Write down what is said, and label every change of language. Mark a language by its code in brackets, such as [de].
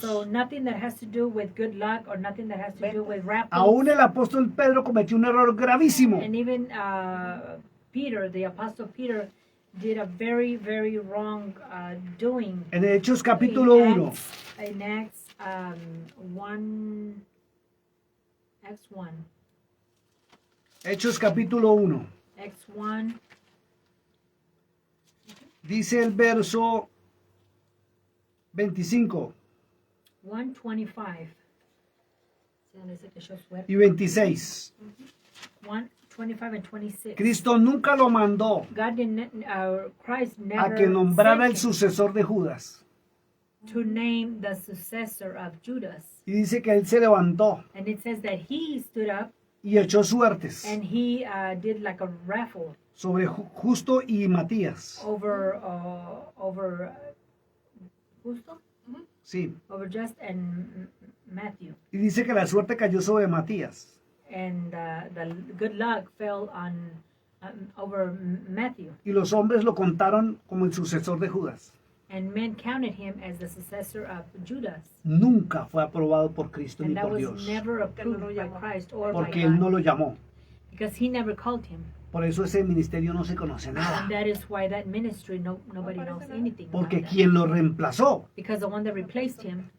[en] So nothing that has to do with good luck or nothing that has to do with raffles. [es] Aún el apóstol Pedro cometió un error gravísimo. [en] And even Peter, the apostle Peter, did a very, very wrong doing. [es] En Hechos capítulo 1. [en] In Acts 1. Acts 1. [es] Hechos capítulo 1. [en] Acts 1. [es] Dice el verso 25 1:25. Sí, donde dice que echó suerte. y 26. [en] 1:25 and 26. [es] Cristo nunca lo mandó [en] God didn't, Christ [es] a [en] never [es] que nombrara el [en] sent him [es] sucesor de Judas. [en] to name the successor of Judas. [es] Y dice que él se levantó [en] And it says that he stood up [es] y echó suertes [en] and he did like a raffle [es] sobre Justo y Matías. [en] over Justo, [es] Sí. [en] over Just and Matthew, [es] Y dice que la suerte cayó sobre Matías. [en] and the good luck fell on over Matthew, [es] Y los hombres lo contaron como el sucesor de Judas. [en] and men counted him as the successor of Judas, [es] Nunca fue aprobado por Cristo ni [en] and that [es] por [en] was [es] Dios. [en] never approved by [es] llamó. [en] Christ or [es] Porque [en] by [es] él [en] God, [es] no lo llamó. [en] because he never called him, [es] Por eso ese ministerio no se conoce nada. [en] and that is why that ministry nobody knows anything about [es] Porque [en] that. [es] quien lo reemplazó [en] Because the one that replaced him